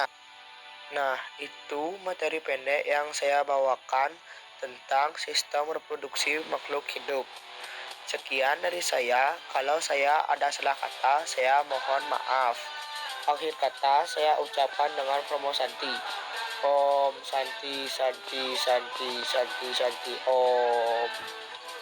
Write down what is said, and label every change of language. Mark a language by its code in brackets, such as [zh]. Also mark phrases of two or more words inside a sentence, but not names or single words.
[id] Nah, itu materi pendek yang saya bawakan tentang sistem reproduksi makhluk hidup. Sekian dari saya. Kalau saya ada salah kata, saya mohon maaf. Akhir kata saya ucapkan dengan promo Santi. [sa] Om Santi Santi Santi Santi Santi Om.